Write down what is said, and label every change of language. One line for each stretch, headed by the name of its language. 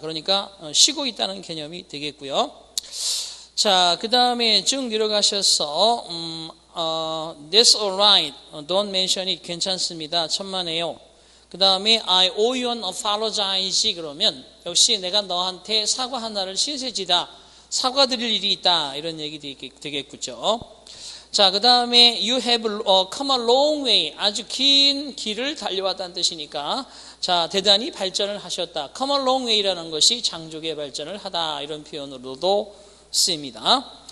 Korean: 그러니까 쉬고 있다는 개념이 되겠고요. 자, 그 다음에 쭉 내려가셔서
English: that's alright. don't mention it.
Korean: 괜찮습니다. 천만에요. 그 다음에
English: I owe you an apologize
Korean: 그러면 역시 내가 너한테 사과 하나를 신세지다. 사과드릴 일이 있다. 이런 얘기 되겠죠.
English: 자, 그 다음에 you have come a long way.
Korean: 아주 긴 길을 달려왔다는 뜻이니까 자, 대단히 발전을 하셨다.
English: come a long way
Korean: 라는 것이 장족의 발전을 하다. 이런 표현으로도 쓰입니다.